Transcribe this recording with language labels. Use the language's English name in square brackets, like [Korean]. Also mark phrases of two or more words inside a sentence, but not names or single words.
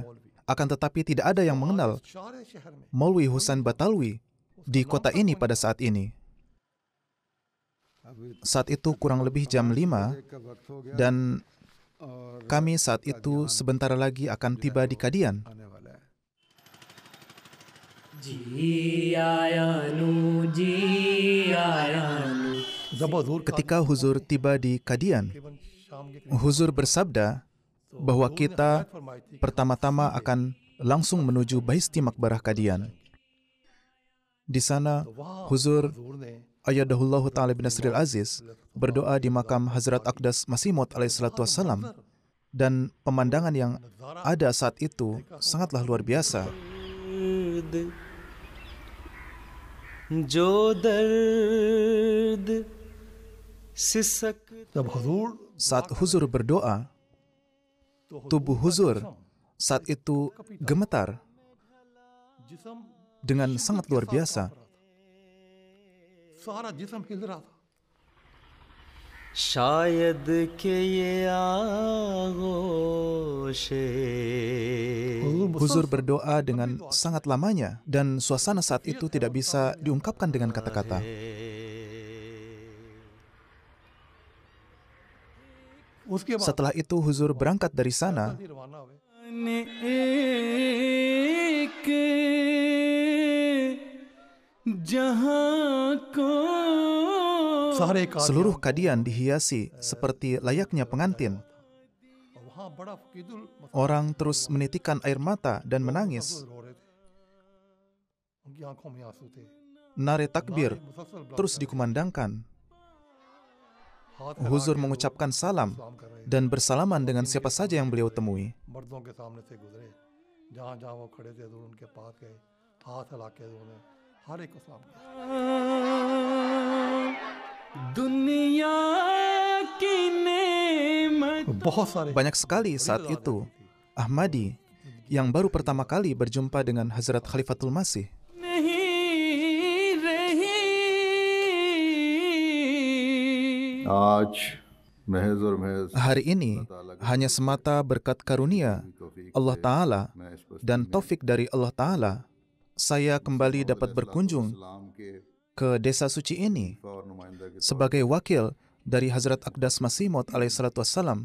[Indonesian] Akan tetapi tidak ada yang mengenal Maulwi Hussein Batalwi di kota ini pada saat ini. Saat itu kurang lebih jam 5, dan Kami saat itu sebentar lagi akan tiba di Kadian. [Urdu] آنے والا ہے۔ جب حضور [Indonesian] Ketika Huzur tiba di Kadian, [Urdu] تقریباً شام کے [Indonesian] Huzur bersabda bahwa kita [Urdu] فرمائی تھی [Indonesian] pertama-tama akan langsung menuju Baisti Makbarah Kadian. Di sana, Huzur [Urdu] حضور نے [Arabic] أيده الله تعالى بنصره العزيز [Indonesian] berdoa di makam Hazrat Aqdas Masih Maud [Arabic] عليه الصلاة والسلام, [Indonesian] dan pemandangan yang ada saat itu sangatlah luar biasa. [Urdu] جو درد سسک جب حضور [Indonesian] Saat Huzur berdoa, tubuh Huzur saat itu gemetar [Urdu] जिस्म [Indonesian] dengan sangat luar biasa. [Urdu] سارا جسم ہل رہا تھا. شاید کے یہ آغوش [Indonesian] Huzur berdoa dengan sangat lamanya, dan suasana saat itu tidak bisa diungkapkan dengan kata-kata. [Urdu] اس کے بعد [Indonesian] Setelah itu Huzur berangkat dari sana [Urdu] روانہ ہوئے. ایک جہاں کو سارے قادیان [Indonesian] seluruh Kadian dihiasi seperti layaknya pengantin. [Urdu] وہاں بڑا فقیدل [Indonesian] Orang terus menitikkan air mata dan menangis. [Urdu] رو رہے تھے۔ ان کی آنکھوں میں آنسو تھے. نعرۂ تکبیر मुसलसल [Indonesian] terus dikumandangkan. [Urdu] हाथ [Indonesian] Huzur mengucapkan salam [Urdu] سلام کر رہے [Indonesian] dan bersalaman dengan siapa saja yang beliau temui. [Urdu] مردوں کے سامنے سے گزرے۔ جہاں جہاں وہ کھڑے تھے حضور ان کے پاس گئے، ہاتھ ہلا کے حضور نے ہر ایک کو سلام کیا. دنیا کی نعمت بہت سارے [Indonesian] Banyak sekali saat itu Ahmadi yang baru pertama kali berjumpa dengan Hazrat Khalifatul Masih. [Urdu] نہیں رہی آج محض اور محض [Indonesian] Hari ini hanya semata berkat karunia Allah Ta'ala dan taufik dari Allah Ta'ala, saya kembali dapat berkunjung ke desa suci ini sebagai wakil dari Hazrat Aqdas Masih Maud [Arabic] عليه الصلاة والسلام.